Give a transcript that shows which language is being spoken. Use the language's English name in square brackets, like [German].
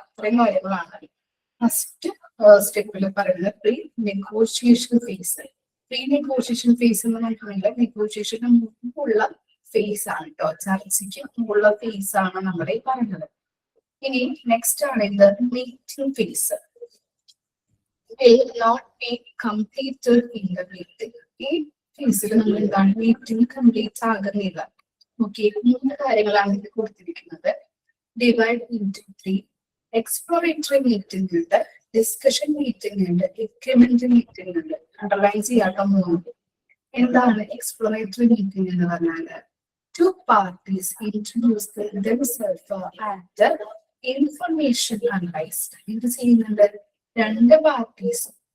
[Malayalam] അത്രയും കാര്യങ്ങളാണ് ഫസ്റ്റ് സ്റ്റെപ്പിൽ പറയുന്നത്. Pre negotiation face. Pre negotiation face എന്ന് പറഞ്ഞിട്ടുണ്ടെങ്കിൽ നെഗോഷിയേഷന് മുമ്പുള്ള ഫേസ് ആണ് കേട്ടോ. ചർച്ചയ്ക്ക് മുമ്പുള്ള ഫേസ് ആണ് നമ്മളെ പറയുന്നത്. ഇനി നെക്സ്റ്റ് ആണ് ഇത് meeting face. [English] will not be completed in the meeting. [Malayalam] ഈ ഫേസിൽ നമ്മൾ എന്താണ് മീറ്റിംഗ് കംപ്ലീറ്റ് ആകുന്നില്ല. ഓക്കെ, 3 കാര്യങ്ങളാണ് ഇത് കൊടുത്തിരിക്കുന്നത്. Divide into 3. എക്സ്പ്ലോറേറ്ററി മീറ്റിംഗ് ഉണ്ട്, ഡിസ്കഷൻ മീറ്റിംഗ് ഉണ്ട്, എഗ്രിമെന്റ് മീറ്റിംഗ് ഉണ്ട്. അണ്ടർലൈൻ ചെയ്യാത്ത 3. എന്താണ് എക്സ്പ്ലോറേറ്ററി മീറ്റിംഗ് എന്ന് പറഞ്ഞാല്? [English] 2 parties introduce themselves and information analyzed. [Malayalam] ഇത് ചെയ്യുന്നുണ്ട് 2 പാർട്ടീസും